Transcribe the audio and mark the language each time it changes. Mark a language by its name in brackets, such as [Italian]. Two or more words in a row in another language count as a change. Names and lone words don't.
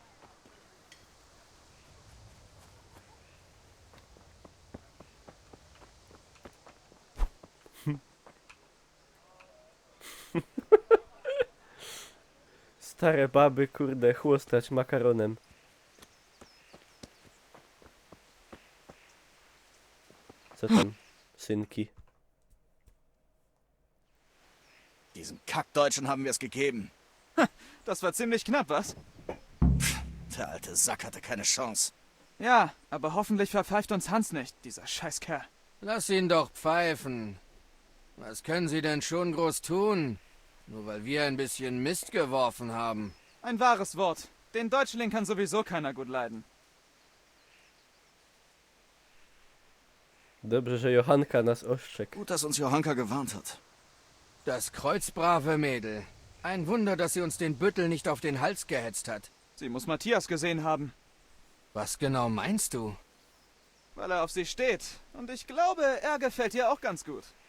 [Polish] Stare baby, kurde, chłostać makaronem. Co tam, synki? [German] Diesem Kackdeutschen haben wir es gegeben. Das war ziemlich knapp, was? Der alte Sack hatte keine Chance. Ja, aber hoffentlich verpfeift uns Hans nicht, dieser Scheißkerl. Lass ihn doch pfeifen. Was können Sie denn schon groß tun? Nur weil wir ein bisschen Mist geworfen haben. Ein wahres Wort. Den Deutschling kann sowieso keiner gut leiden. [Polish] Dobrze, że Johanka nas ostrzegł. [German] Gut, dass uns Johanka gewarnt hat. Das kreuzbrave Mädel. Ein Wunder, dass sie uns den Büttel nicht auf den Hals gehetzt hat. Sie muss Matthias gesehen haben. Was genau meinst du? Weil er auf sie steht. Und ich glaube, er gefällt ihr auch ganz gut.